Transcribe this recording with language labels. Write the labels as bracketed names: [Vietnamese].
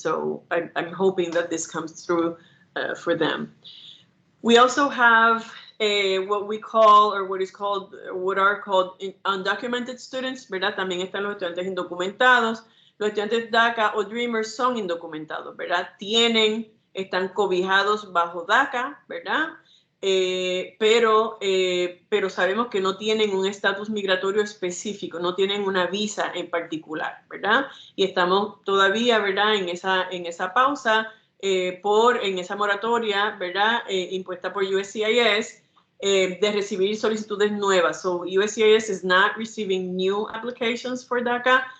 [English] So I'm hoping that this comes through for them. We also have what we call, or what are called undocumented students, [Spanish] ¿verdad? También están los estudiantes indocumentados. Los estudiantes DACA o Dreamers son indocumentados, ¿verdad? Están cobijados bajo DACA, ¿verdad? Pero sabemos que no tienen un estatus migratorio específico, no tienen una visa en particular, ¿verdad? Y estamos todavía, ¿verdad? En esa pausa, en esa moratoria, ¿verdad? Impuesta por USCIS, de recibir solicitudes nuevas. [English] So USCIS is not receiving new applications for DACA.